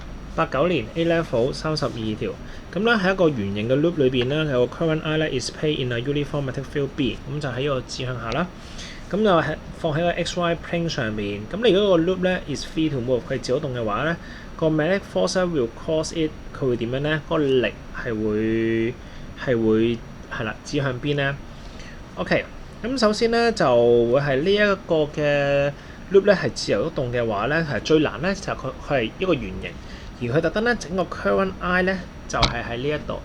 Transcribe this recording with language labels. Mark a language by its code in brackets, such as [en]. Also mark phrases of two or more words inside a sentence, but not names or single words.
[yue] 89 年 A level 32條，咁咧喺一個圓形嘅 loop 裏邊咧，有個 [en] current I [yue] 咧 [en] is placed in a uniform magnetic field B， [yue] 咁就喺呢個指向下啦。咁就係放喺個 [en] XY plane [yue] 上面。咁你如果個 loop 咧 [en] is free to move， [yue] 佢自由動嘅話咧，個 [en] magnetic force will cause it， [yue] 佢會點樣咧？個力係會係啦，指向邊咧 ？OK， 咁首先咧就會係呢一個嘅 loop 咧係自由喐動嘅話咧，係最難咧就佢係一個圓形，而佢特登咧整個 [en] current I [yue] 咧就係喺呢一度。